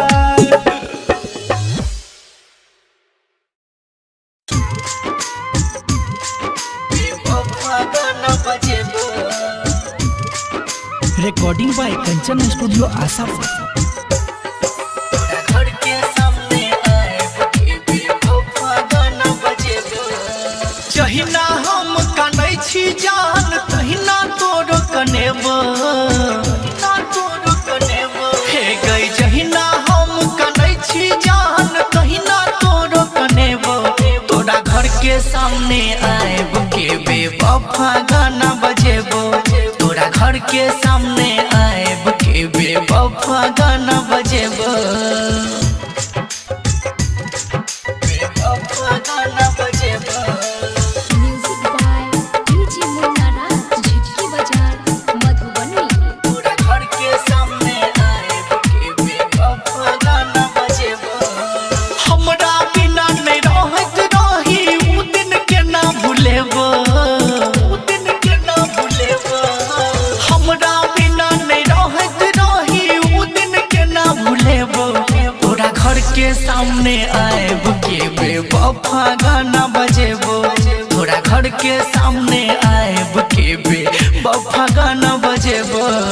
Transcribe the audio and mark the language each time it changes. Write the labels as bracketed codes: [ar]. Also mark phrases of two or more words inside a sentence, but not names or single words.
[en] Recording by Kanchan Studio Asapur. [mai] घर के सामने आए गाना बजेबो जहिना हम कनै छी जान तहिना तोरो कनेबो हे गई जहिना हम कनै छी जान तहिना तोरो कनेबो तोरा घर के सामने आएब के बेवफा गाना बजेबो तोरा घर के सामने आएब के बेवफा गाना बजेबो बेवफा गाना बजेबो [en] Music by DJ Munana, झिटकी बाजार, मधुबनी। [mai] पूरा घर के सामने आए बेवफा गाना बजेबो हमरा बिना नहीं रहत रही उ दिन के ना भूलेबो उ दिन के ना भूलेबो हमरा बिना नहीं रहत रही उ दिन के ना भूलेबो तोरा घर के सामने आएब के बेवफा गाना बजेबो तोरा घर के सामने आएब के बेवफा गाना बजेबो